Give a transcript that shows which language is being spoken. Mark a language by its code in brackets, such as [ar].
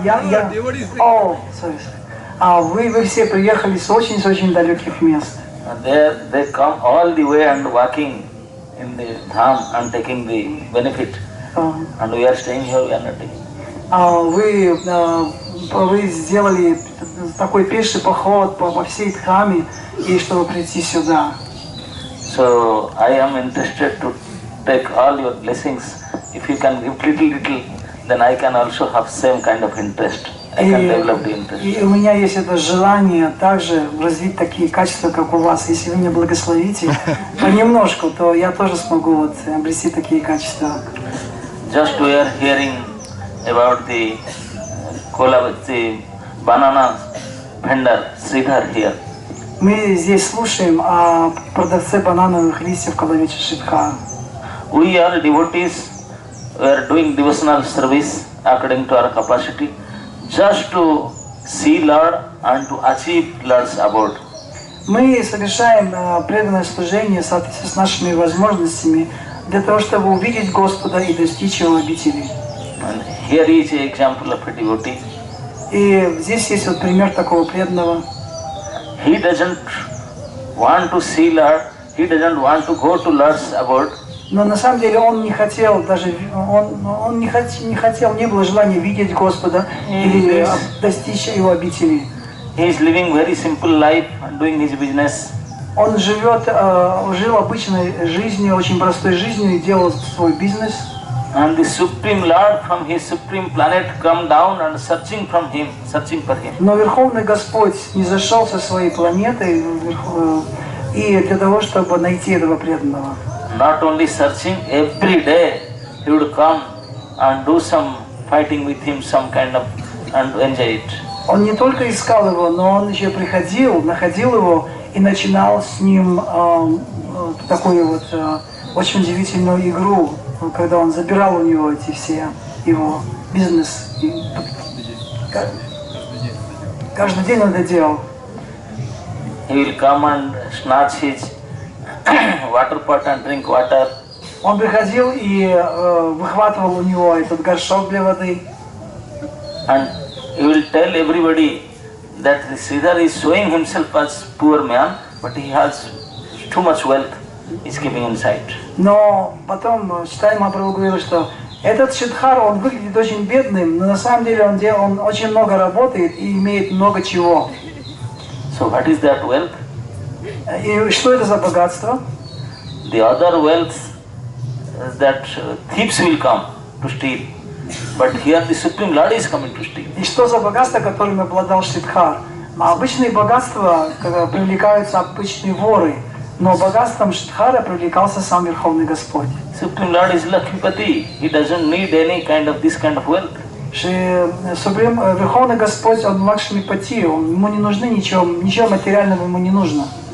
[ru] Вы все приехали с очень далеких мест. [en] They come all the way and walking in the Dham and taking the benefit. And we are staying here, we are not taking. [ru] Вы сделали такой пеший поход по всей Дхаме, и чтобы прийти сюда. [en] So I am interested to take all your blessings. If you can give little, then I can also have same kind of interest. I can develop the interest. [ru] И у меня есть это желание также развить такие качества, как у вас. Если вы меня благословите понемножку, то я тоже смогу вот обрести такие качества. [en] Just we are hearing about the banana vendor Sridhar here. [ru] Мы здесь слушаем о продавце банановых листьев Колавича Шидхара. [en] We are devotees we are doing devotional service according to our capacity, just to see Lord and to achieve Lord's abode. [ru] Мы совершаем преданное служение в соответствии с нашими возможностями для того, чтобы увидеть Господа и достичь Его обители. [en] And here is an example of a devotee. [ru] И здесь есть вот пример такого преданного. [en] He doesn't want to see Lord, he doesn't want to go to Lord's abode. [ru] Но на самом деле он не хотел, даже он не хотел, не было желания видеть Господа или достичь Его обители. [en] He is living very simple life and doing his business. [ru] Он жил обычной жизнью, очень простой жизнью и делал свой бизнес. [en] And the Supreme Lord from his supreme planet come down and searching for him. [ru] Но Верховный Господь не зашел со своей планеты и для того, чтобы найти этого преданного. [en] Not only searching, every day he would come and do some fighting with him, some kind of, and enjoy it. [ru] Он не только искал его, но он еще приходил, находил его и начинал с ним такую вот очень удивительную игру, когда он забирал у него эти все его бизнес. Каждый день он это делал. [en] He will come and snatch his water pot and drink water. [ru] Он приходил и выхватывал у него этот горшок для воды. [en] And he will tell everybody that Sridhar is showing himself as poor man, but he has too much wealth. He's keeping inside. [ru] Но потом Чайтанья Махапрабху говорил, что этот Шридхар, он выглядит очень бедным, но на самом деле он очень много работает и имеет много чего. [en] So what is that wealth? [ru] И что это за богатство? [en] The other wealth that thieves will come to steal, but here the Supreme Lord is coming to steal. [ru] И что за богатство, которым обладал Шридхар? Обычные богатства, когда привлекаются обычные воры, но богатством Шридхара привлекался сам Верховный Господь. [en] Supreme Lord is Lakshmipati. He doesn't need any kind of this kind of wealth. [ru] Верховный Господь, он Лакшмипати, ему не нужны ничего материального ему не нужно.